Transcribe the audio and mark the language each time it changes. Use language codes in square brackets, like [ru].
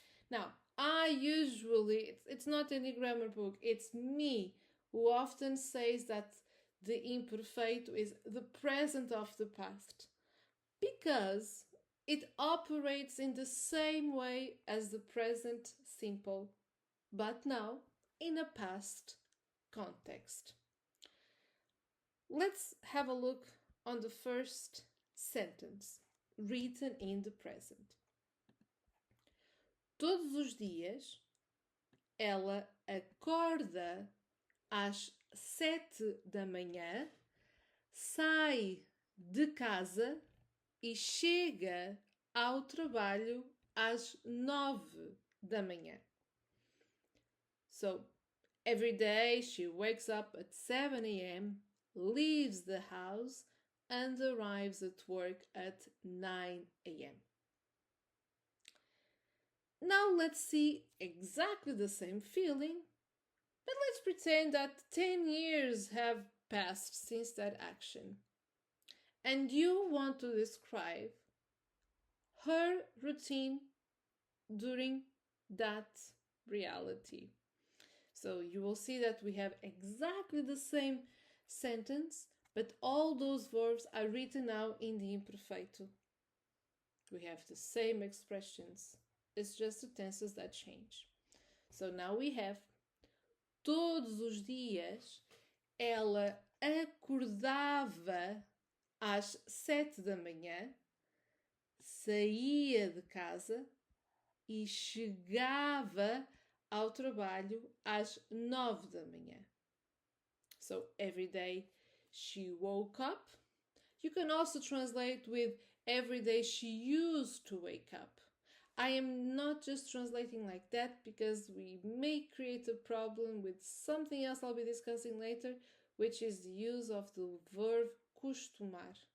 [en] Now, I usually, it's not any grammar book, it's me who often says that the imperfeito is the present of the past because it operates in the same way as the present simple, but now in a past context. Let's have a look on the first sentence written in the present. [pt] Todos os dias ela acorda às 7 da manhã, sai de casa e chega ao trabalho às 9 da manhã. [en] So, every day she wakes up at 7 a.m., leaves the house, and arrives at work at 9 a.m. Now let's see exactly the same feeling, but let's pretend that 10 years have passed since that action. And you want to describe her routine during that reality. So you will see that we have exactly the same sentence, but all those verbs are written now in the imperfeito. We have the same expressions. It's just the tenses that change. So now we have [pt] todos os dias ela acordava às 7 da manhã, saía de casa e chegava ao trabalho às 9 da manhã. [en] So every day she woke up. You can also translate with every day she used to wake up. I am not just translating like that because we may create a problem with something else I'll be discussing later, which is the use of the verb costumar.